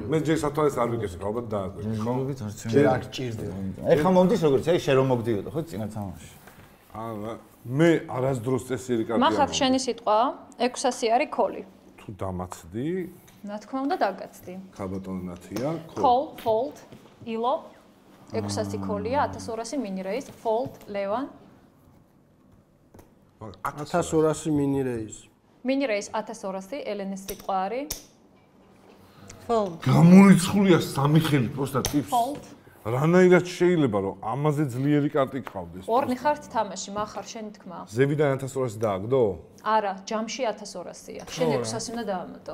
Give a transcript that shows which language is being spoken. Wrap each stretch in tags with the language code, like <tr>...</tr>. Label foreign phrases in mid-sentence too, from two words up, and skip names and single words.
<ka>მე ჯერ სათვალეს არ ვიკეთებ ალბათ დააკვირდი ხო ჯერ არ ჭირდება ეხლა მომდის როგორც აი შე რომ მოგდიოდო ხო წინა თამაში აა მე არასდროს წესიერი კარტი מחר შენი სიტყვა 600 არის call თუ დამაცდი რა თქმა უნდა დაგაცდი ხაბატონო ნათია</ka> <en>call fold ilo 600 call-ია 1200 mini raise fold ლევან 1200 mini raise mini raise</en> <ka>1200 ელენეს სიტყვა არის fold გამორიცხულია სამი ხელი პროსტა ტიპს fold რანაირად შეიძლება რომ ამაზე ძლიერი კარტი გყავდეს 2 ხართ თამაში מחר შენი თქმა ზევიდან 1200 დააგდო არა ჯამში 1200-ია შენ 600 უნდა დაამატო</ka>